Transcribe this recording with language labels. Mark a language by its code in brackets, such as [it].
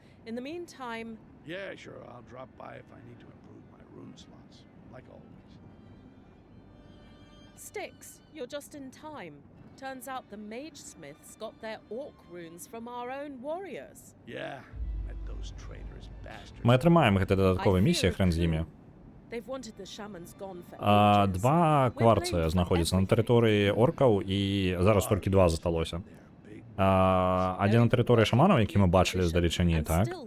[en] In the meantime... Yeah, sure, I'll drop by if I need to improve my rune slots, like always. Styx, you're just in time. Turns out the mage smiths got their orc runes from our own warriors. Yeah, met those traitors, bastards. [be] Мы атрымаем гэты дадатковыя місіі, хрен з імі. [en] They've wanted the shamans gone for ages. [be] Два кварцы знаходзяцца на тэрыторыі оркаў, і зараз толькі 2 засталося. Адзін на тэрыторыі шаманаў, які мы бачылі здалечыні, так?